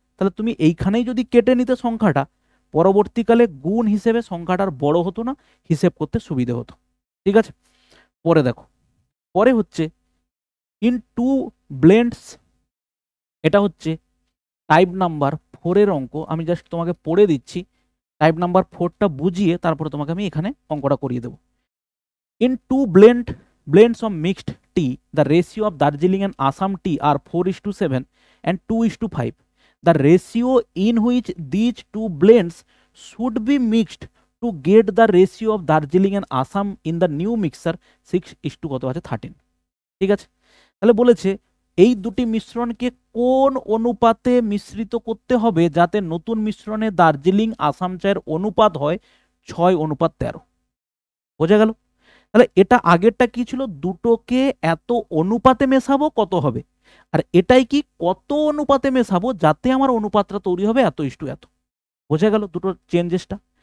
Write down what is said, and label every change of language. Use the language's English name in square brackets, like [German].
[Bangla] তাহলে তুমি এইখানেই যদি কেটে নিতে সংখ্যাটা, পরবর্তীকালে গুণ হিসেবে সংখ্যাটার বড় হতো না, হিসেব করতে সুবিধে হতো, ঠিক আছে। পরে দেখো, পরে হচ্ছে [English] in two blends, [Bangla] এটা হচ্ছে টাইপ নাম্বার 4 এর অঙ্ক, আমি জাস্ট তোমাকে পড়ে দিচ্ছি, টাইপ নাম্বার 4টা বুঝিয়ে তারপরে তোমাকে আমি এখানে অঙ্কটা করিয়ে দেবো। [English] In two blends of mixed tea, the ratio of Darjeeling and Assam tea are 4:7 and 2:5. The ratio in which these two blends should be mixed to get the ratio of Darjeeling and Assam in the new mixer 6:13 [Bangla] কত আছে 13, ঠিক আছে। তাহলে বলেছে এই দুটি মিশ্রণকে কোন অনুপাতে মিশ্রিত করতে হবে যাতে নতুন মিশ্রণে দার্জিলিং আসাম চায়ের অনুপাত হয় 6:13, বোঝা গেল। তাহলে এটা আগেরটা কি ছিল, দুটোকে এত অনুপাতে মেশাবো কত হবে, আর এটাই কি কত অনুপাতে মেশাবো যাতে আমার অনুপাতটা তৈরি হবে এত ইস্টু এত, বোঝা গেল দুটোর চেঞ্জেসটা।